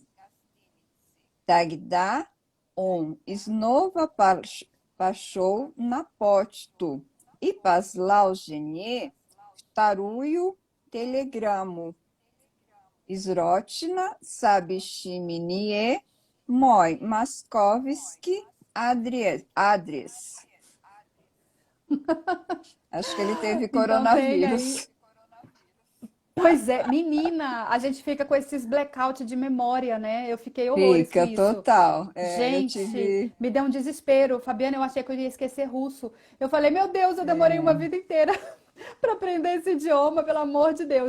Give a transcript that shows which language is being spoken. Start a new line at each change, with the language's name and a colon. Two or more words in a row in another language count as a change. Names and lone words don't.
Russian: Тогда он снова пошел на почту и послал жене вторую телеграмму. Срочно сообщи мне мой московский адрес.
Portuguese: Acho que ele teve Então tem aí. coronavírus. Pois é, menina, a gente fica com esses blackout de memória, né? Eu fiquei horrores com Fica isso. total. É, eu Gente, tive. me deu um desespero. Fabiana, eu achei que eu ia esquecer russo. Eu falei, meu Deus, eu demorei uma vida inteira para aprender esse idioma, pelo amor de Deus.